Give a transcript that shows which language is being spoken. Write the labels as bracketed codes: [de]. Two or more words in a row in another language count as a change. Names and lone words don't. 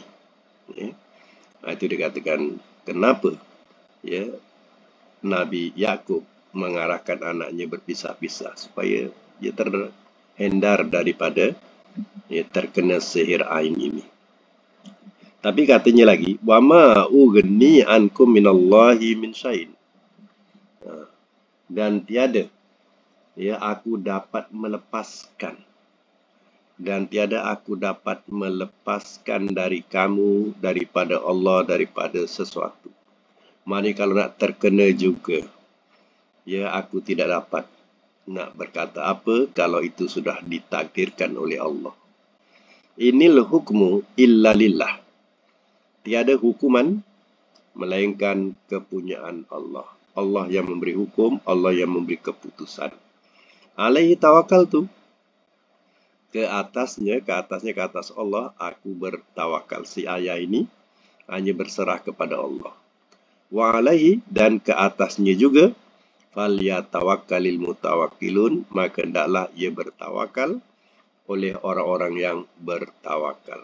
[ms] Itu dikatakan kenapa Nabi Yaqub mengarahkan anaknya berpisah-pisah, supaya dia terhindar daripada terkena sihir ain ini. Tapi katanya lagi, [ar] وما أغني عنكم من الله من شيء. [ms] Dan tiada aku dapat melepaskan, dan tiada aku dapat melepaskan dari kamu, daripada Allah, daripada sesuatu. Maksudnya kalau nak terkena juga, aku tidak dapat nak berkata apa kalau itu sudah ditakdirkan oleh Allah. [ar] إن الحكم إلا لله. [ms] Tiada hukuman melainkan kepunyaan Allah. Allah yang memberi hukum, Allah yang memberi keputusan. [ar] عليه توكلت. [ms] Ke atas Allah aku bertawakal. Si ayah ini hanya berserah kepada Allah. [ar] وعليه, [ms] dan ke atasnya juga, [ar] فليتوكل المتوكلون, [ms] maka hendaklah ia bertawakal oleh orang-orang yang bertawakal.